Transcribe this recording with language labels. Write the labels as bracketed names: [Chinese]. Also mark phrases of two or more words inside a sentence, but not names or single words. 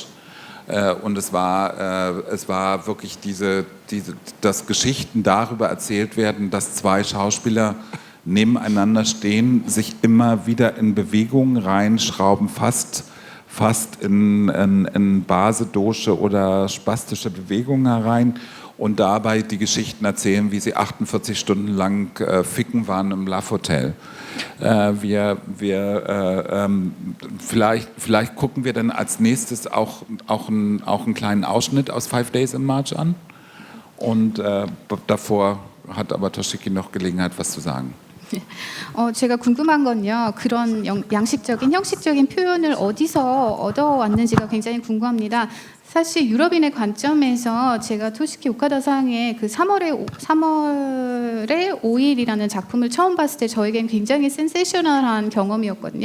[German] Und es war wirklich dass Geschichten darüber erzählt werden, dass zwei Schauspieler nebeneinander stehen, sich immer wieder in Bewegungen reinschrauben, fast in basedosche oder spastische Bewegungen herein und dabei die Geschichten erzählen, wie sie 48 Stunden lang ficken waren im [English] Love Hotel. [German] Vielleicht gucken wir dann als nächstes auch einen kleinen Ausschnitt aus 5 Days in March an. Und davor hat aber Toshiki noch Gelegenheit, was zu sagen. [Korean] 제가 궁금한 건요. 그런 양식적인 형식적인 표현을 어디서 얻어왔는지가 굉장히 궁금합니다. 사실 유럽인의 관점에서 제가 토시키 오카다상의 그 3월의 5일이라는 작품을 처음 봤을 때 저에겐 굉장히 센세이셔널한 경험이었거든요.